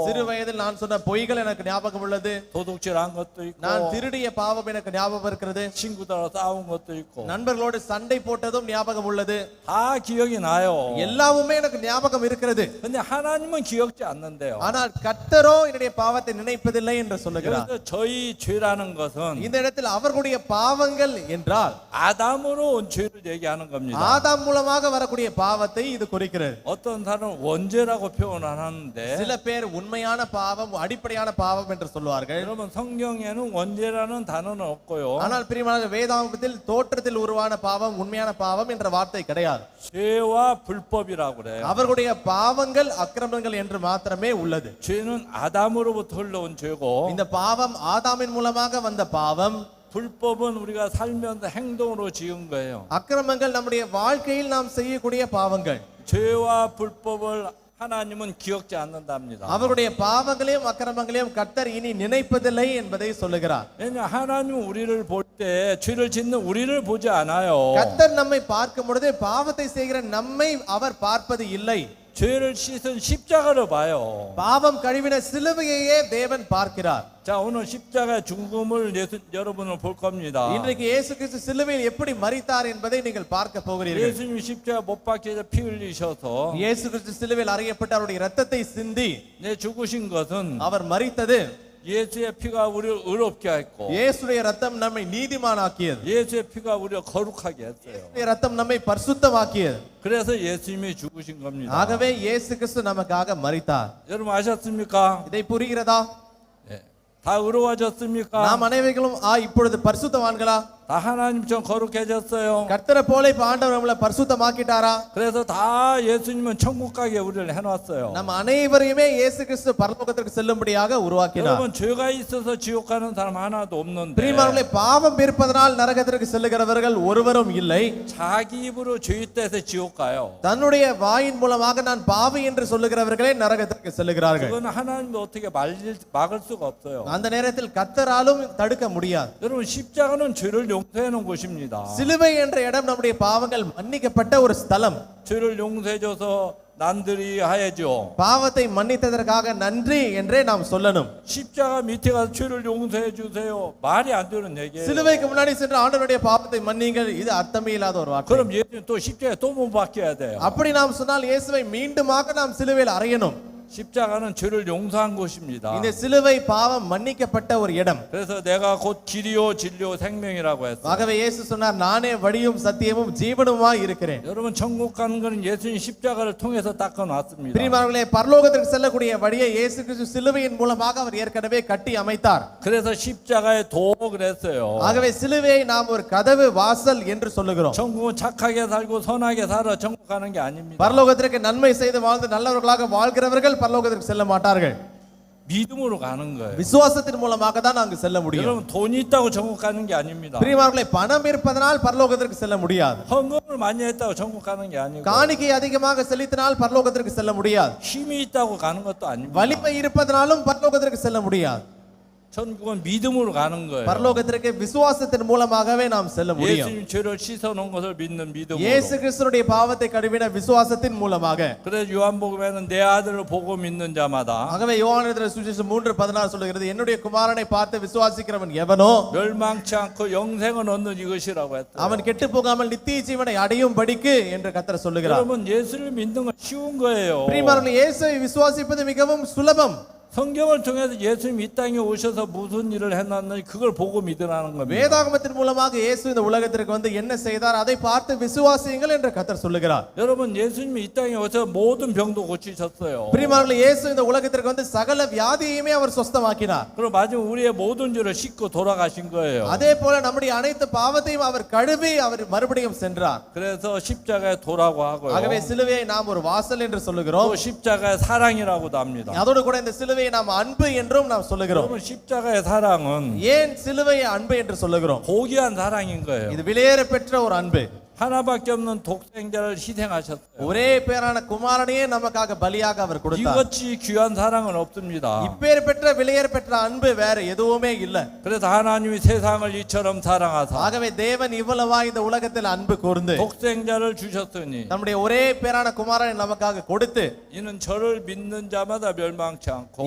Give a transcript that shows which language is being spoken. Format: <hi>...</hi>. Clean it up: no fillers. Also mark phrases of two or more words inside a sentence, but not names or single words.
<ta>சிறு வயதில் நான் சொன்ன பொய்கள் எனக்கு ஞாபகம் உள்ளது.</ta> <ko>도둑질한 것도 있고</ko> <ta>நான் திருடிய பாவம் எனக்கு ஞாபகம் இருக்கிறது.</ta> <ko>친구들하고 싸운 것도 있고</ko> <ta>நண்பர்களோடு சண்டை போட்டதும் ஞாபகம் உள்ளது.</ta> <ko>다 기억이 나요.</ko> <ta>எல்லாமே எனக்கு ஞாபகம் இருக்கிறது.</ta> <ko>근데 하나님은 기억지 않는데요.</ko> <ta>ஆனால் கர்த்தரோ என்னுடைய பாவத்தை நினைப்பதில்லை என்று சொல்லுகிறார்.</ta> <ko>그래서 저희 죄라는 것은</ko> <ta>இந்த இடத்தில் அவர்களுடைய பாவங்கள் என்றால்</ta> <ko>아담으로 온 죄를 얘기하는 겁니다.</ko> <ta>ஆதாம் மூலமாக வரக்கூடிய பாவத்தை இது குறிக்கிறது.</ta> <ko>어떤 사람은 원죄라고 표현을 하는데</ko> <ta>சில பேர் உண்மையான பாவம் அடிப்படையான பாவம் என்று சொல்வார்கள்.</ta> <ko>여러분 성경에는 원죄라는 단어는 없고요.</ko> <ta>ஆனால் பிரியமான வேதாகமத்தில் தோற்றத்தில் உருவான பாவம் உண்மையான பாவம் என்ற வார்த்தை கிடையாது.</ta> <ko>죄와 불법이라고 그래요.</ko> <ta>அவர்களுடைய பாவங்கள் அக்கிரமங்கள் என்று மாத்திரமே உள்ளது.</ta> <ko>죄는 아담으로부터 흘러온 죄고</ko> <ta>இந்த பாவம் ஆதாமின் மூலமாக வந்த பாவம்.</ta> <ko>불법은 우리가 살면서 행동으로 지은 거예요.</ko> <ta>அக்கிரமங்கள் நம்முடைய வாழ்க்கையில் நாம் செய்யக்கூடிய பாவங்கள்.</ta> <ko>죄와 불법을 하나님은 기억지 않는답니다.</ko> <ta>அவருடைய பாவங்களையும் அக்கிரமங்களையும் கர்த்தர் இனி நினைப்பதில்லை என்பதை சொல்லுகிறார்.</ta> <ko>왜냐 하나님은 우리를 볼 때 죄를 짓는 우리를 보지 않아요.</ko> <ta>கர்த்தர் நம்மை பார்க்கும் பொழுது பாவத்தை செய்கிற நம்மை அவர் பார்ப்பது இல்லை.</ta> <ko>죄를 씻은 십자가를 봐요.</ko> <ta>பாவம் கழுவின சிலுவையையே தேவன் பார்க்கிறார்.</ta> <ko>자, 오늘 십자가의 죽음을 여러분은 볼 겁니다.</ko> <ta>இன்றைக்கு இயேசு கிறிஸ்து சிலுவையில் எப்படி மரித்தார் என்பதை நீங்கள் பார்க்க போகிறீர்கள்.</ta> <ko>예수님 십자가 못 박혀서 피 흘리셔서</ko> <ta>இயேசு கிறிஸ்து சிலுவையில் அறையப்பட்டு அவருடைய இரத்தத்தை சிந்தி</ta> <ko>내 죽으신 것은</ko> <ta>அவர் மரித்தது</ta> <ko>예수의 피가 우리를 의롭게 했고</ko> <ta>இயேசுடைய இரத்தம் நம்மை நீதிமானாக்கியது.</ta> <ko>예수의 피가 우리를 거룩하게 했어요.</ko> <ta>இயேசுடைய இரத்தம் நம்மை பரிசுத்தமாக்கியது.</ta> <ko>그래서 예수님이 죽으신 겁니다.</ko> <ta>ஆகவே இயேசு கிறிஸ்து நமக்காக மரித்தார்.</ta> <ko>여러분 아셨습니까?</ko> <ta>இதை புரிகிறதா?</ta> <ko>예. 다 의로워졌습니까?</ko> <ta>நாம் அனைவர்களும் இப்பொழுது பரிசுத்தவான்களா?</ta> <ko>다 하나님처럼 거룩해졌어요.</ko> <ta>கர்த்தரை போல இப்ப ஆண்டவர் நம்மளை பரிசுத்தமாக்கிட்டாரா?</ta> <ko>그래서 다 예수님은 천국 가게 우리를 해놨어요.</ko> <ta>நம்ம அனைவரையுமே இயேசு கிறிஸ்து பரலோகத்திற்கு செல்லும்படியாக உருவாக்கினார்.</ta> <ko>여러분 죄가 있어서 지옥 가는 사람 하나도 없는데</ko> <ta>பிரியமானவர்களே, பாவம் இருப்பதனால் நரகத்திற்கு செல்லுகிறவர்கள் ஒருவரும் இல்லை.</ta> <ko>자기 입으로 죄짓대서 지옥 가요.</ko> <ta>தன்னுடைய வாயின் மூலமாக நான் பாவி என்று சொல்லுகிறவர்களே நரகத்திற்கு செல்லுகிறார்கள்.</ta> <ko>그건 하나님도 어떻게 막을 수가 없어요.</ko> <ta>அந்த நேரத்தில் கர்த்தராலும் தடுக்க முடியாது.</ta> <ko>여러분 십자가는 죄를 용서해 놓은 곳입니다.</ko> <ta>சிலுவை என்ற இடம் நம்முடைய பாவங்கள் மன்னிக்கப்பட்ட ஒரு ஸ்தலம்.</ta> <ko>죄를 용서해줘서 난들이 하야죠.</ko> <ta>பாவத்தை மன்னித்ததற்காக நன்றி என்றே நாம் சொல்லணும்.</ta> <ko>십자가 밑에 가서 죄를 용서해 주세요. 말이 안 되는 얘기예요.</ko> <ta>சிலுவைக்கு முன்னாடி சென்று ஆண்டவருடைய பாவத்தை மன்னிங்கள், இது அர்த்தமே இல்லாத ஒரு வார்த்தை.</ta> <ko>그럼 예수님 또 십자가에 또 못 박혀야 돼요.</ko> <ta>அப்படி நாம் சொன்னால் இயேசுவை மீண்டுமாக நாம் சிலுவையில் அறையணும்.</ta> <ko>십자가는 죄를 용서한 곳입니다.</ko> <ta>இந்த சிலுவை பாவம் மன்னிக்கப்பட்ட ஒரு இடம்.</ta> <ko>그래서 내가 곧 길이요 진리요 생명이라고 했어요.</ko> <ta>ஆகவே இயேசு சொன்னார், நானே வழியும் சத்தியமும் ஜீவனுமாய் இருக்கிறேன்.</ta> <ko>여러분 천국 가는 거는 예수님 십자가를 통해서 닦아 놨습니다.</ko> <ta>பிரியமானவர்களே, பரலோகத்திற்கு செல்லக்கூடிய வழியை இயேசு கிறிஸ்து சிலுவையின் மூலமாக அவர் ஏற்கனவே கட்டி அமைத்தார்.</ta> <ko>그래서 십자가에 도 그랬어요.</ko> <ta>ஆகவே சிலுவையை நாம் ஒரு கதவு வாசல் என்று சொல்லுகிறோம்.</ta> <ko>천국은 착하게 살고 선하게 살아 천국 가는 게 아닙니다.</ko> <ta>பரலோகத்திற்கு நன்மை செய்து வாழ்ந்து நல்லவர்களாக வாழ்கிறவர்கள் பரலோகத்திற்கு செல்ல மாட்டார்கள்.</ta> <ko>믿음으로 가는 거예요.</ko> <ta>விசுவாசத்தின் மூலமாக தான் அங்கு செல்ல முடியும்.</ta> <ko>여러분 돈이 있다고 천국 가는 게 아닙니다.</ko> <ta>பிரியமானவர்களே, பணம் இருப்பதனால் பரலோகத்திற்கு செல்ல முடியாது.</ta> <ko>헌금을 많이 했다고 천국 가는 게 아니고</ko> <ta>காணிக்கை அதிகமாக செலுத்தினால் பரலோகத்திற்கு செல்ல முடியாது.</ta> <ko>힘이 있다고 가는 것도 아닙니다.</ko> <ta>வலிமை இருப்பதனாலும் பரலோகத்திற்கு செல்ல முடியாது.</ta> <ko>천국은 믿음으로 가는 거예요.</ko> <ta>பரலோகத்திற்கு விசுவாசத்தின் மூலமாகவே நாம் செல்ல முடியும்.</ta> <ko>예수님 죄를 씻어 놓은 것을 믿는 믿음으로.</ko> <ta>இயேசு கிறிஸ்துவினுடைய பாவத்தை கழுவின விசுவாசத்தின் மூலமாக.</ta> <ko>그래서 요한복음에는 내 아들을 보고 믿는 자마다</ko> <ta>ஆகவே யோவான் சுவிசேஷம் 3:16 சொல்கிறது, என்னுடைய குமாரனை பார்த்து விசுவாசிக்கிறவன் எவனோ</ta> <ko>멸망치 않고 영생을 얻는 이것이라고 했어요.</ko> <ta>அவன் கெட்டு போகாமல் நித்திய ஜீவனை அடையும் படிக்கு என்று கர்த்தர் சொல்லுகிறார்.</ta> <ko>여러분 예수를 믿는 건 쉬운 거예요.</ko> <ta>பிரியமானவர்களே, இயேசுவை விசுவாசிப்பது மிகவும் சுலபம்.</ta> <ko>성경을 통해서 예수님이 이 땅에 오셔서 무슨 일을 했는지 그걸 보고 믿으라는 겁니다.</ko> <ta>வேதாகமத்தின் மூலமாக இயேசு இந்த உலகத்திற்கு வந்து என்ன செய்தார் அதை பார்த்து விசுவாசியுங்கள் என்று கர்த்தர் சொல்லுகிறார்.</ta> <ko>여러분 예수님이 이 땅에 오셔서 모든 병도 고치셨어요.</ko> <ta>பிரியமானவர்களே, இயேசு இந்த உலகத்திற்கு வந்து சகல வியாதியையுமே அவர் சுஸ்தமாக்கினார்.</ta> <ko>그리고 마지막 우리의 모든 죄를 씻고 돌아가신 거예요.</ko> <ta>அதே போல நம்முடைய அனைத்து பாவத்தையும் அவர் கழுவி அவர் மறுபடியும் சென்றார்.</ta> <ko>그래서 십자가의 도라고 하고요.</ko> <ta>ஆகவே சிலுவையை நாம் ஒரு வாசல் என்று சொல்லுகிறோம்.</ta> <ko>또 십자가의 사랑이라고도 합니다.</ko> <ta>அதோடு கூட இந்த சிலுவையை நாம் அன்பு என்றும் நாம் சொல்லுகிறோம்.</ta> <ko>여러분 십자가의 사랑은</ko> <ta>ஏன் சிலுவையை அன்பு என்று சொல்லுகிறோம்?</ta> <ko>고귀한 사랑인 거예요.</ko> <ta>இது விலையேற பெற்ற ஒரு அன்பு.</ta> <ko>하나밖에 없는 독생자를 희생하셨어요.</ko> <ta>ஒரே பேரான குமாரனையே நமக்காக பலியாக அவர் கொடுத்தார்.</ta> <ko>이것이 귀한 사랑은 없습니다.</ko> <ta>இப்பேர் பெற்ற விலையேற பெற்ற அன்பு வேற எதுவுமே இல்லை.</ta> <ko>그래서 하나님이 세상을 이처럼 사랑하사</ko> <ta>ஆகவே தேவன் இவ்வளவா இந்த உலகத்தில் அன்பு கூர்ந்து</ta> <ko>독생자를 주셨으니</ko> <ta>நம்முடைய ஒரே பேரான குமாரனை நமக்காக கொடுத்து</ta> <ko>이는 저를 믿는 자마다 멸망치 않고</ko>